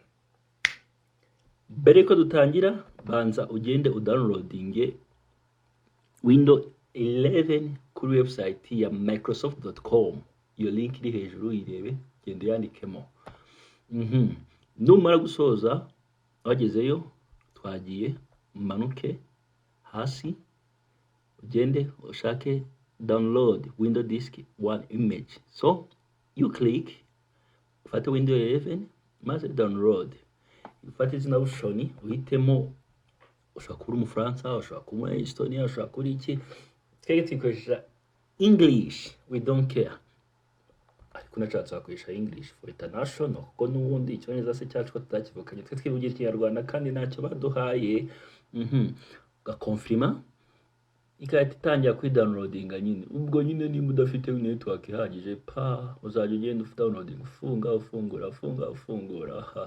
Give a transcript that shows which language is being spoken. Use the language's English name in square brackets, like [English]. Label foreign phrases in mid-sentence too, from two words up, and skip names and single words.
[Kinyarwanda] Mbere ko dutangira banza ugende udownloadinge Windows 11 kuri website ya microsoft.com. Iyo link iri hejuru irebe, genda yandikemo. Numara gusoza wagezeyo, twagiye manuke hasi ugende ushake [English] download Windows disk one image. So you click [Kinyarwanda] ufate Windows 11 maze download. Ufate izina bushoni uhitemo, ushaka kuri Umufaransa, ushaka kuri Estonia, ushaka kuri iki. Twege twikoresha English, [English] we don't care. [Kinyarwanda] Ariko nashatse wakoresha [English] English for international [Kinyarwanda] kuko n'ubundi icyongereza se cyacu tutakivukanye, twe twivugira Ikinyarwanda kandi ntacyo baduhaye. Ugakonfirma ikahita itangira kuri downloadinga nyine. Ubwo nyine nimba udafite network ihagije uzajya ugenda downloading ufungura.